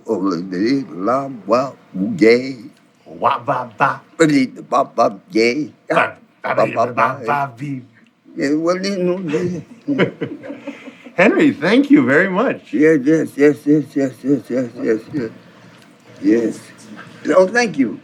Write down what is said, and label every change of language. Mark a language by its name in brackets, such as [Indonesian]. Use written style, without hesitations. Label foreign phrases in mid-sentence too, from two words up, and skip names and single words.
[English] Oh, la, wa, yay. Wa ba ba. Ba, ba, yay. Ba ba ba. Yeah, well, you know, Henry, thank you very much. yes. Yes. Oh, thank you.